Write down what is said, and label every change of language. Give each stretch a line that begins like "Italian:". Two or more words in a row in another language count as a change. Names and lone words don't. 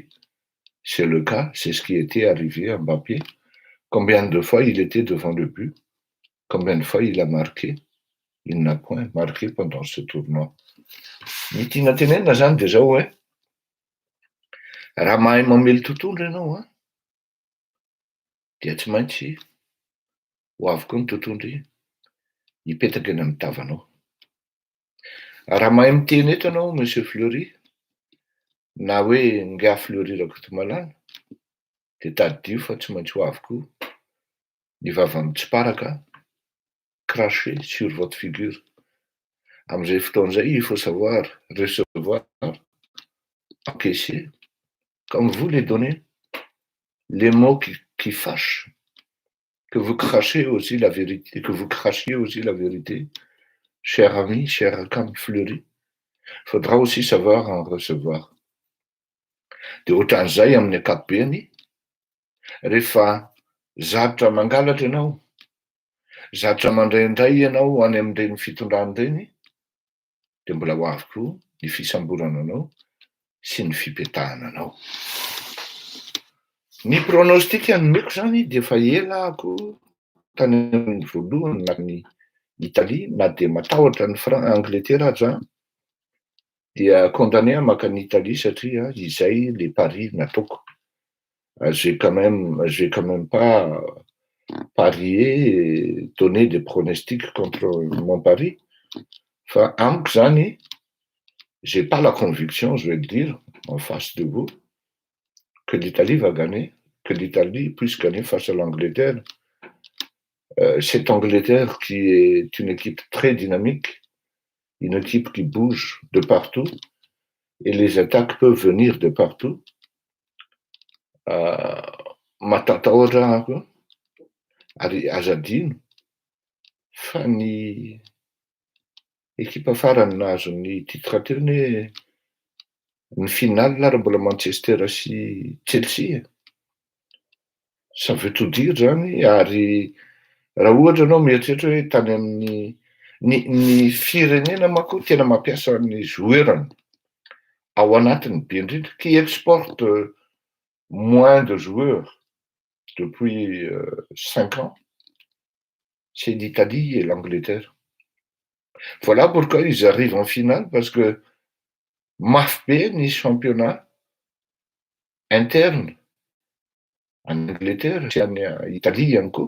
French: C'est le cas, c'est ce qui était arrivé à Mbappé. Combien de fois il était devant le but? Combien de fois il a marqué? Il n'a point marqué pendant ce tournoi.
Malagasy: Ny tiana tenenina zany de zao hoe raha mahay mamely tontolo ianao dia tsy maintsy ho avy koa ny tontolo hipetaka eny amin'ny tavanao. Raha mahay miteny eto ianao monsieur Fleury na hoe nga Fleury Rakotomalala de taddio fa tsy maintsy ho avy koa ny vava mitsiparaka
French: cracher sur votre figure.
Malagasy: Amin'izay fotoan'izay
French: il faut savoir recevoir, encaisser, comme vous les donnez, les mots qui fâchent, que vous crachez aussi la vérité, que vous crachiez aussi la vérité, cher ami, cher Cam Fleury, faudra aussi savoir en recevoir.
Malagasy: De ohatran'izay amin'ny ankapobeny rehefa zatra mangalatra ianao, zatra mandraindray ianao any amin'ireny fitondrany ireny de mbola ho avy koa ny fisamborana anao sy ny fipetahana anao. Ny pronostic anomeko zany de efa elako tany amin'ny voalohany na ny Italie na de matahotra ny Angleterre aza dia condamné maka ny Italie satria izay
French: le paris
Malagasy: nataoko.
French: Je vais quand même pas parier, donner des pronostics contre mon pari.
Malagasy: Fa amiko zany,
French: j'ai pas la conviction, je vais le dire en face de vous, que l'Italie va gagner, que l'Italie puisse gagner face à l'Angleterre. Cette Angleterre qui est une équipe très dynamique, une équipe qui bouge de partout, et les attaques peuvent venir de partout.
Malagasy: Matatahotra ary azadino fa ny ekipa farany nahazo ny titre teny hoe ny finale ary mbola Manchester sy Chelsea.
French: Ça veut tout dire
Malagasy: zany ary raha ohatra ianao mieritreritra hoe tany amin'ny ny firenena manko tena mampiasa ny joueurany ao anatiny be indrindra
French: qui exporte moins de joueurs depuis 5 ans, c'est l'Italie et l'Angleterre. Voilà pourquoi ils arrivent en finale, parce que
Malagasy: mafy be ny
French: championnat interne en Angleterre
Malagasy: sy any Italie ihany koa.